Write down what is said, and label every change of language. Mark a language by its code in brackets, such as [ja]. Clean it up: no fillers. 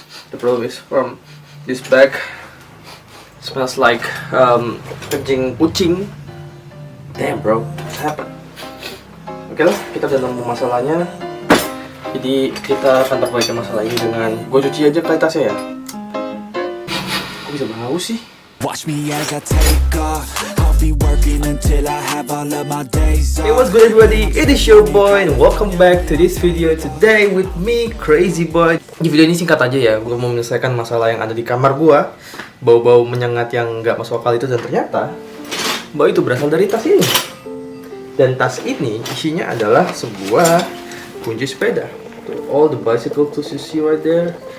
[en] The problem is from this bag. Smells like [id] kencing kucing. [en] Damn bro, what happened? [id] Oke lah, kita udah nemu masalahnya. Jadi kita akan perbaiki masalah ini dengan gue cuci aja kualitasnya ya. Kok bisa bau sih? [en] Watch me as I take off. I'll be working until I have all of my days off. Hey, what's good everybody? It is your boy and welcome back to this video today with me, Crazy Boy. [id] Di video ini singkat aja ya, gue mau menyelesaikan masalah yang ada di kamar gue. Bau-bau menyengat yang gak masuk akal itu, dan ternyata bau itu berasal dari tas ini. Dan tas ini isinya adalah sebuah kunci sepeda. [en] All the bicycle tools you see right there.